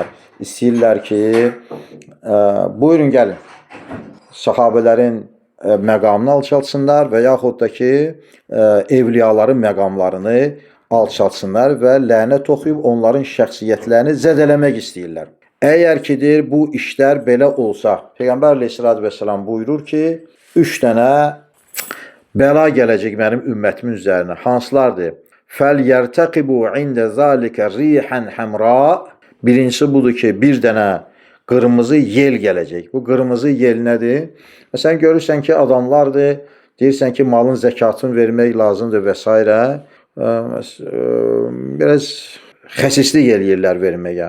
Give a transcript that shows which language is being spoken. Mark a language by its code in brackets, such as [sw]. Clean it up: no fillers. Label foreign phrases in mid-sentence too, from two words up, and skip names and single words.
[az] İstəyirlər ki, buyurun gəlin, səhabələrin məqamını alçalsınlar və yaxud da ki, evliyaların məqamlarını alçalsınlar və lənət oxuyub onların şəxsiyyətlərini zədələmək istəyirlər. Əgər ki, deyir, bu işlər belə olsa, Peyğəmbər [ar] عليه الصلاة والسلام [az] buyurur ki, 3 dənə bəla gələcək mənim ümmətimin üzərinə. Hansılardır? [ar] فَلْيَرْتَقِبُوا عِنْدَ ذَٰلِكَ رِيحًا حَمْرَاء. [az] Birincisi budur ki, bir dənə qırmızı yel gələcək. Bu qırmızı yel nədir? Sən görürsən ki, adamlardır, deyirsən ki, malın zəkatını vermək lazımdır və s. Biraz xəsislik eləyirlər verməyə.